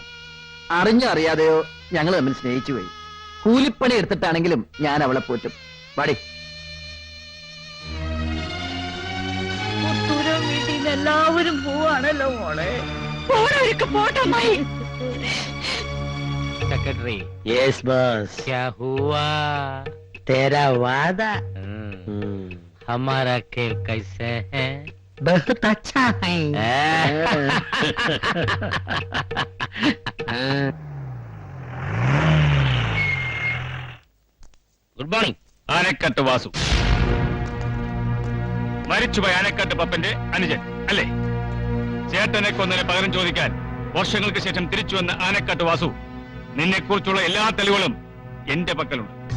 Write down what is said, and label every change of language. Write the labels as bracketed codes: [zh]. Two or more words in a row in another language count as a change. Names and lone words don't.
[ml] അറിഞ്ഞോ അറിയാതെയോ ഞങ്ങൾ തമ്മിൽ സ്നേഹിച്ചു പോയി. കൂലിപ്പണി എടുത്തിട്ടാണെങ്കിലും ഞാൻ അവളെ പോറ്റും. പാടി. വീട്ടിൽ നിന്ന് എല്ലാവരും പോവാണല്ലോ മോളെ. പോണവരൊക്കെ പോട്ടമ്മായി. സെക്രട്ടറി, [en] Yes boss. [hi] क्या हुआ? तेरा वादा हमारा खेल कैसे है? बहुत अच्छा है. [en] Good morning. [ml] ആനക്കട്ട് വാസു, മരിച്ചുപോയ ആനക്കട്ട് പപ്പന്റെ അനുജൻ അല്ലേ? ചേട്ടനെ കൊന്നതിന് പകരം ചോദിക്കാൻ വർഷങ്ങൾക്ക് ശേഷം തിരിച്ചു വന്ന ആനക്കട്ട് വാസു, നിന്നെ കുറിച്ചുള്ള എല്ലാ തെളിവുകളും എന്റെ പക്കലുണ്ട്.